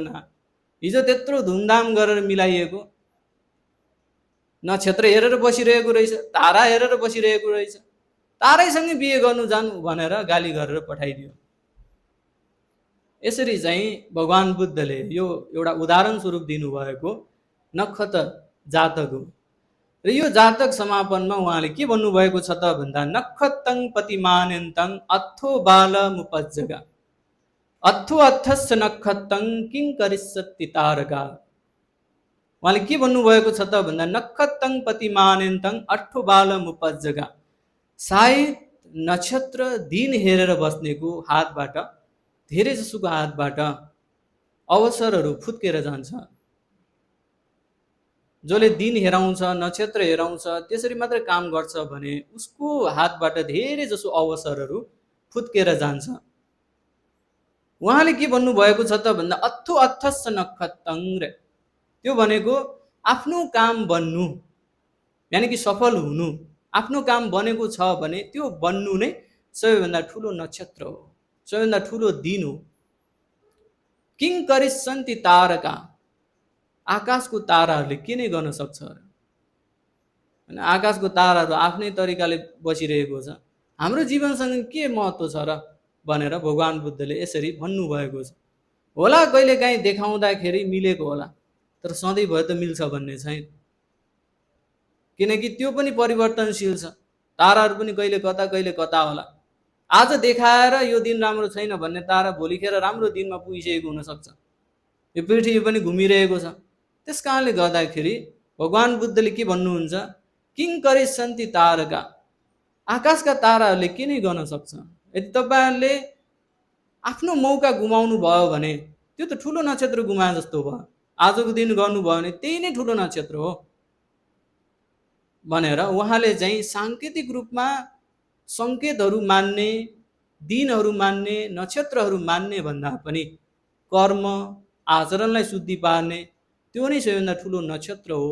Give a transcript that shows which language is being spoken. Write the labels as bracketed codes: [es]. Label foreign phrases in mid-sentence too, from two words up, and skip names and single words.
[ne] हिजो त्यत्रो धुमधाम गरेर मिलाइएको, नक्षत्र हेरेर बसिरहेको रहेछ, तारा हेरेर बसिरहेको रहेछ, तारैसँगै बिहे गर्नु जानु भनेर गाली गरेर पठाइदियो। यसरी चाहिँ भगवान् बुद्धले यो एउटा उदाहरण स्वरूप दिनुभएको नक्षत्र जातक हो। र यो जातक समापनमा उहाँले के भन्नुभएको छ त भन्दा [sa] नक्षत्रं पतिमान्यन्तं अथो बालमुपज्जगा अथो अथस्य नक्षत्रं किं करिष्यति तारका। [ne] उहाँले के भन्नुभएको छ त भन्दा [sa] नक्षत्रं पतिमान्यन्तं अथो बालमुपज्जगा, [ne] सायद नक्षत्र दिन हेरेर बस्नेको हातबाट, धेरै जसोको हातबाट अवसरहरू फुत्केर जान्छ। जसले दिन हेराउँछ, नक्षत्र हेराउँछ, त्यसरी मात्रै काम गर्छ भने उसको हातबाट धेरै जसो अवसरहरू फुत्केर जान्छ। उहाँले के भन्नुभएको छ त भन्दा [sa] अथो अथस्य नक्षत्रं [ne] रे, त्यो भनेको आफ्नो काम बन्नु, यानि कि सफल हुनु। आफ्नो काम बनेको छ भने त्यो बन्नु नै सबैभन्दा ठुलो नक्षत्र हो, सबैभन्दा ठुलो दिन हो। [sa] किं करिष्यन्ति तारका, [ne] आकाशको ताराहरूले के नै गर्न सक्छ र? होइन, आकाशको ताराहरू आफ्नै तरिकाले बसिरहेको छ, हाम्रो जीवनसँग के महत्त्व छ र भनेर भगवान् बुद्धले यसरी भन्नुभएको छ। होला कहिलेकाहीँ देखाउँदाखेरि मिलेको होला, तर सधैँभरि त मिल्छ भन्ने छैन, किनकि त्यो पनि परिवर्तनशील छ। ताराहरू पनि कहिले कता होला। आज देखाएर यो दिन राम्रो छैन भन्ने तारा भोलिखेर राम्रो दिनमा पुगिसकेको हुनसक्छ। यो पृथ्वी पनि घुमिरहेको छ। त्यस कारणले गर्दाखेरि भगवान् बुद्धले के भन्नुहुन्छ, [sa] किं करिष्यन्ति तारका, [ne] आकाशका ताराहरूले के नै गर्न सक्छ। यदि तपाईँहरूले आफ्नो मौका गुमाउनु भयो भने त्यो त ठुलो नक्षत्र गुमाए जस्तो भयो। आजको दिन गर्नुभयो भने त्यही नै ठुलो नक्षत्र हो भनेर उहाँले चाहिँ साङ्केतिक रूपमा सङ्केतहरू मान्ने, दिनहरू मान्ने, नक्षत्रहरू मान्ने भन्दा पनि कर्म आचरणलाई शुद्धि पार्ने त्यो नै सबैभन्दा ठुलो नक्षत्र हो।